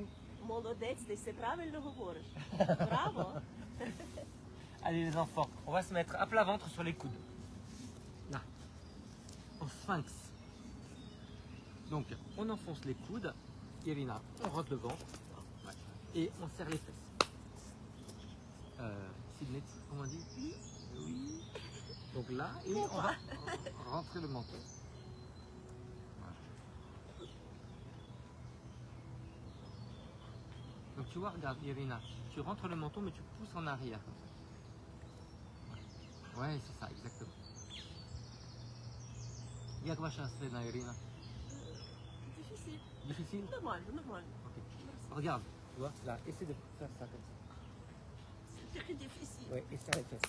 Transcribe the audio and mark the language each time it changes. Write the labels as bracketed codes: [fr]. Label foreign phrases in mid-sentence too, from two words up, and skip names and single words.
[uk] Молодець, ти все правильно говориш. Браво. [fr] Allez les enfants, on va se mettre à plat ventre sur les coudes. Là, au sphinx. Donc, on enfonce les coudes. Irina, on rentre le ventre. Ouais. Et on serre les fesses. Sydney, comment on dit? Oui. Donc là, et on va rentrer le menton. Voilà. Donc tu vois, regarde Irina, tu rentres le menton mais tu pousses en arrière comme ça. Ouais, c'est ça, exactement. [uk] Як ваша средна, Irina? [fr] Difficile. Difficile? [uk] Нормально, нормально. [fr] Ok. Regarde, tu vois, là, essaie de faire ça comme ça. C'est très difficile. Ouais, et serre les fesses.